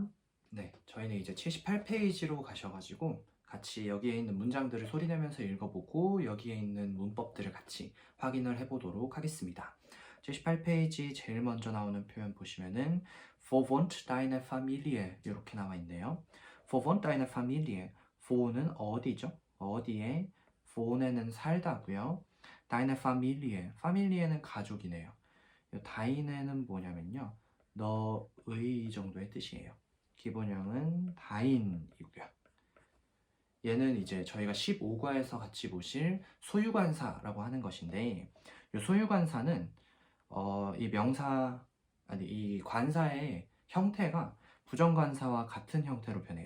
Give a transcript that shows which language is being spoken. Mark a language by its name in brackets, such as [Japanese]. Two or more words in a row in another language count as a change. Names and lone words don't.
[Korean] 네, 저희는 이제 78페이지로 가셔가지고 같이 여기에 있는 문장들을 소리내면서 읽어보고 여기에 있는 문법들을 같이 확인을 해보도록 하겠습니다. 78페이지 제일 먼저 나오는 표현 보시면은 [German] Verwohnt deine Familie [Korean] 이렇게 나와 있네요. [German] Verwohnt deine Familie. [Korean] Wohn은 어디죠? 어디에? wohn에는 살다고요. [German] Deine Familie. [Korean] Familie는 가족이네요. 다인에는 뭐냐면요. 너의 정도의 뜻이에요. 기본형은 다인이고요. 얘는 이제 저희가 15과에서 같이 보실 소유관사라고 하는 것인데 이 소유관사는 이 관사의 형태가 부정관사와 같은 형태로 변해요.